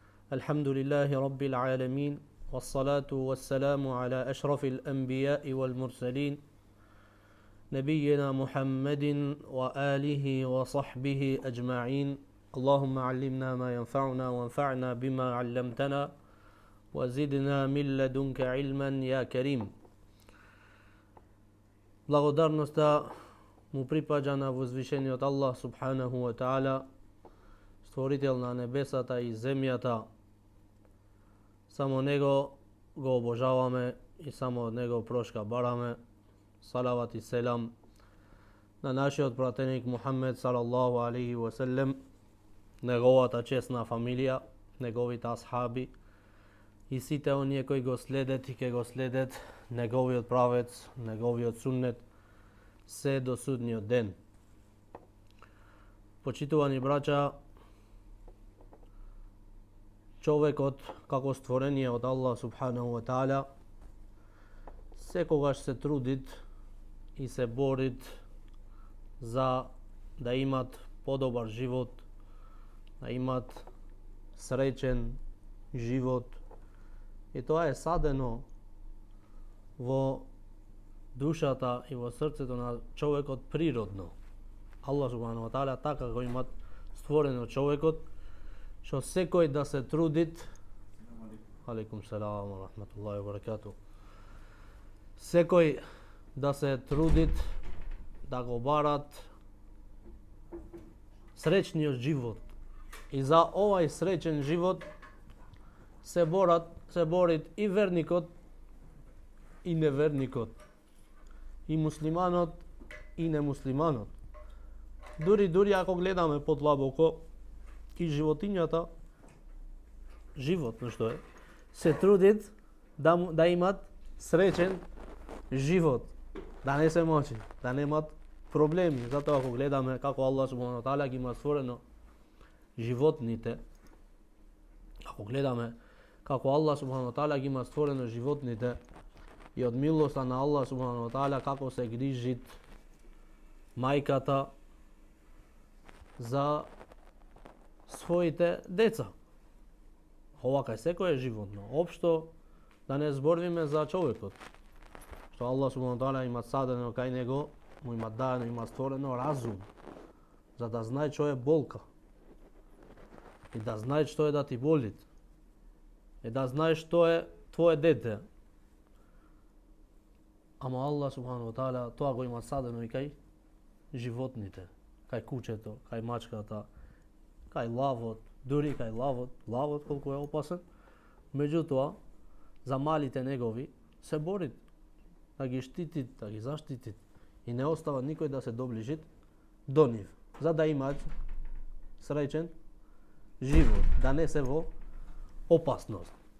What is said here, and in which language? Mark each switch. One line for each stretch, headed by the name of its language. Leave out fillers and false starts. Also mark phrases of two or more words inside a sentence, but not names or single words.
Arabic: الحمد لله رب العالمين والصلاة والسلام على أشرف الأنبياء والمرسلين نبينا محمد وآله وصحبه أجمعين اللهم علمنا ما ينفعنا وانفعنا بما علمتنا وزدنا من لدنك علما يا كريم.
Macedonian: Благодарноста му припаѓа на возвишениот Аллах
Arabic: سبحانه وتعالى,
Macedonian: створител на небесата и земјата. Само него го обожаваме и само од него прошка бараме. Салават и селам на нашиот пратеник Мухаммед
Arabic: صلى الله عليه وسلم,
Macedonian: неговата чесна фамилија, неговите асхаби и сите оние кои го следат и ќе го следат неговиот правец, неговиот суннет се до судниот ден. Почитувани браќа, човекот како створение од Аллах
Arabic: سبحانه وتعالى
Macedonian: секогаш се трудит и се борит за да имат подобар живот, да имат среќен живот. И тоа е садено во душата и во срцето на човекот природно. Аллах
Arabic: سبحانه وتعالى
Macedonian: така го имат створено човекот, што секој да се трудит.
Arabic: عليكم السلام ورحمة الله وبركاته.
Macedonian: Секој да се трудит да го барат среќниот живот. И за овај среќен живот се борит и верникот и неверникот, и муслиманот и немуслиманот. Дури ако гледаме подлабоко, и животињата, животно што е, се трудит да имат среќен живот, да не се мочи, да немат проблеми. Затоа ако гледаме како Аллах
Arabic: سبحانه وتعالى
Macedonian: ги има створено животните, ако гледаме како Аллах
Arabic: سبحانه وتعالى
Macedonian: ги има створено животните и од милоста на Аллах
Arabic: سبحانه وتعالى
Macedonian: како се грижит мајката за своите деца. Ова кај секој е животно. Општо да не зборвиме за човекот, што Аллах
Arabic: سبحانه وتعالى
Macedonian: има садено кај него, му има дадено, има створено разум, за да знае што е болка и да знае што е да ти боли и да знаеш што е твое дете. Ама Аллах
Arabic: سبحانه وتعالى
Macedonian: тоа го има садено и кај животните, кај кучето, кај мачката, кај лавот, дури кај лавот колку е опасен. Меѓутоа, за малите негови се борит да ги штитит, да ги заштитит и не остава никој да се доближи до нив, за да имаат среќен живот, да не се во опасност.